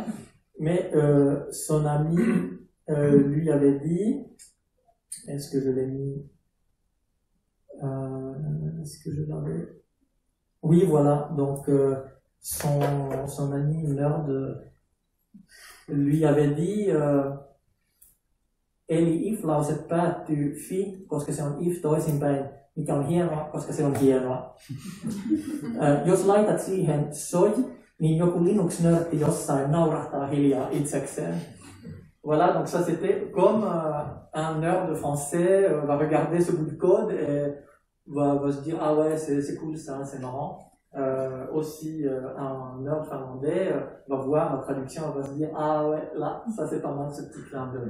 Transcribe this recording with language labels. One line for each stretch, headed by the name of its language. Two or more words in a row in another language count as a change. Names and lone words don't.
French: Mais son ami lui avait dit, est-ce que je l'ai mis Est-ce que je l'avais? Oui, voilà. Donc, son ami nerd lui avait dit
Finnish: eli if-lauset päättyy fi, koska se on if toisinpäin, mikä on hienoa, koska se on hienoa. Jos laitat siihen soi, niin joku Linux-nörtti jossain naurahtaa hiljaa itsekseen.
French: Voilà, donc ça c'était comme un nerd français va regarder ce bout de code et va se dire ah ouais c'est cool ça, c'est marrant. Aussi un nerd finlandais va voir la traduction et va se dire ah ouais là ça c'est pas mal ce petit clin d'œil.